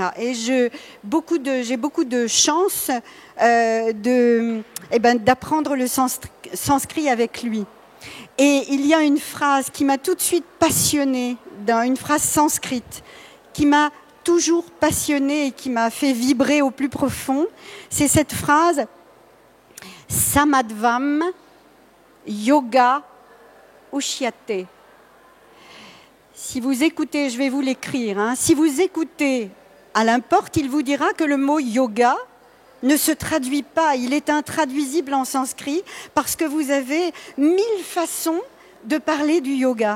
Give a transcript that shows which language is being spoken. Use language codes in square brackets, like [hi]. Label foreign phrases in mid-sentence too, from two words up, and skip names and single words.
[fr] Et j'ai beaucoup de chance d'apprendre le sanskrit avec lui. Et il y a une phrase qui m'a tout de suite passionnée, une phrase sanskrite, qui m'a toujours passionnée et qui m'a fait vibrer au plus profond, c'est cette phrase « [sa] समत्वं योग उच्यते ». [fr] Si vous écoutez, je vais vous l'écrire, hein, si vous écoutez Alain Porte, il vous dira que le mot yoga ne se traduit pas, il est intraduisible en sanskrit parce que vous avez 1000 façons de parler du yoga.